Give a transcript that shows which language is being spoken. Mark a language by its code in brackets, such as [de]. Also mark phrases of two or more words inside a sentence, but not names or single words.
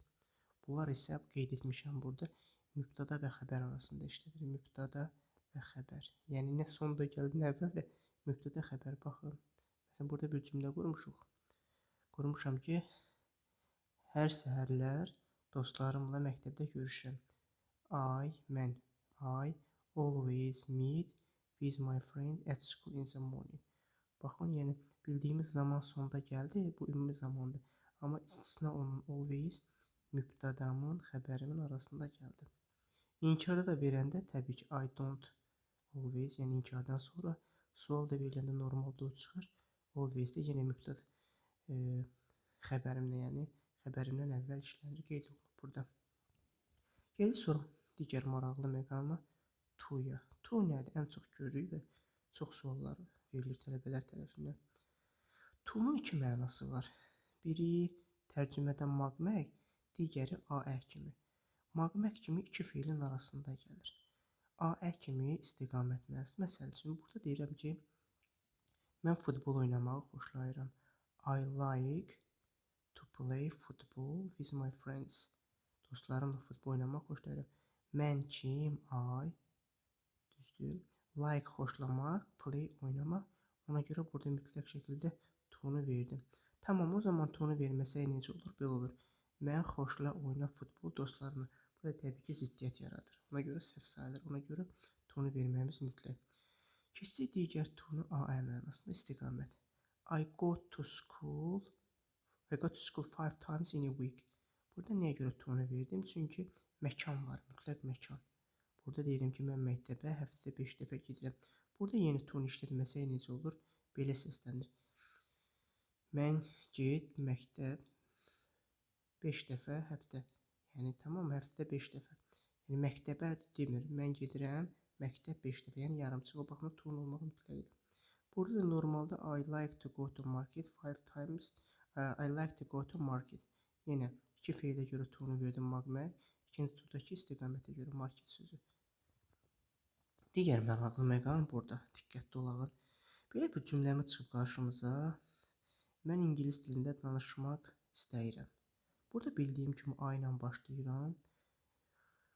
[az] Bunlar isə qeyd etmişəm burada mübtəda və xəbər arasında işlədir. Mübtəda və xəbər. Yəni nə sonda gəldi, nə əvvəldə mübtəda xəbər. Baxın. Məsələn, burada bir cümlə qurmuşuq. Qurmuşam ki, hər səhərlər dostlarımla məktəbdə görüşürəm. [en] Mən always meet with my friend at school in the morning. [az] Baxın, yəni bildiyimiz zaman sonda gəldi, bu ümumi zamandır. Amma istisna onun always mübtədamın, xəbərimin arasında gəldi. İnkarda da verəndə təbii ki, [en] I don't always, [az] yəni inkardan sonra sual da veriləndə normalda o çıxır. Always də yenə mübtəda xəbərimlə, yəni xəbərimdən əvvəl işlənir, qeyd olunur burada. Gəlir sonra digər maraqlı məqama to-ya. To nədir? Ən çox görürük və çox suallar verilir tələbələr tərəfindən. To-nun iki mənası var. Biri tərcümədən maqmək, digəri Aə kimi. Maqmək kimi iki feilin arasında gəlir. Aə kimi istiqamət mənası. Məsəl üçün, burada deyirəm ki, mən futbol oynamağı xoşlayıram. [en] I like to play football with my friends. [az] Dostlarımla futbol oynamaq xoşlayıram. Mən kim? Düzdür. Like xoşlamaq, play oynamaq. Ona görə burada mütləq şəkildə to-nu verdim. Tamam, o zaman to-nu verməsək necə olur? Belə olur. Mən xoşla oyna futbol dostlarına. Bu da təbii ki, ziddiyyət yaradır. Ona görə səhv sayılır. Ona görə to-nu verməyimiz mütləq. Keçsək digər to-nu Aə mənasında istiqamət. [en] I go to school 5 times in a week. [az] Burada nəyə görə to-nu verdim? Çünki məkan var, mütləq məkan. Burada deyirəm ki, mən məktəbə həftədə 5 dəfə gedirəm. Burada yeni to-nu işlətməsək necə olur? Belə səslənir. Mən məktəb 5 dəfə həftə. Yəni, tamam, həftədə 5 dəfə. Yəni, məktəbə demir. Mən gedirəm, məktəb 5 dəfə. Yəni, yarımçıq o baxımda to-nu olmaq mütləqdir. Burada da normalda [en] I like to go to market 5 times. I like to go to market. [az] Yenə, iki feylə görə to-nu verdim maqmək. İkinci to-dakı istiqamətə görə market sözü. Digər maraqlı məqam burada. Diqqətli olağın. Belə bir cümləmi çıxıb qarşımıza. Mən ingilis dilində danışmaq istəyirəm. Burada bildiyim kimi A ilə başlayıram.